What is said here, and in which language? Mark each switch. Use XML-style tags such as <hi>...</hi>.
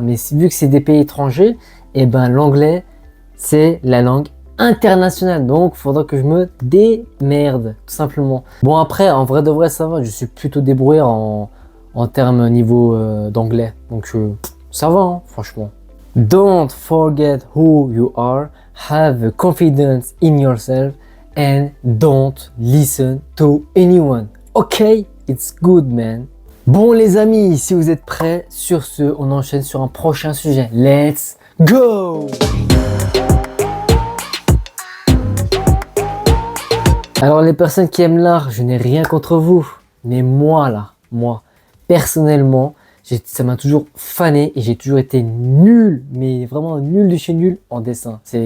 <fr>Mais vu que c'est des pays étrangers, et ben l'anglais c'est la langue international, donc faudra que je me démerde tout simplement. Bon après, en vrai de vrai, ça va, je suis plutôt débrouillard en termes niveau d'anglais, donc ça va hein, franchement.</fr> <en>Don't forget who you are, have confidence in yourself and don't listen to anyone. Ok, it's good man.</en> <fr>Bon les amis, si vous êtes prêts, sur ce, on enchaîne sur un prochain sujet.</fr> <en>Let's go!</en> <fr>Alors les personnes qui aiment l'art, je n'ai rien contre vous, mais moi là, moi, personnellement, ça m'a toujours fané et j'ai toujours été nul, mais vraiment nul de chez nul en dessin.</fr>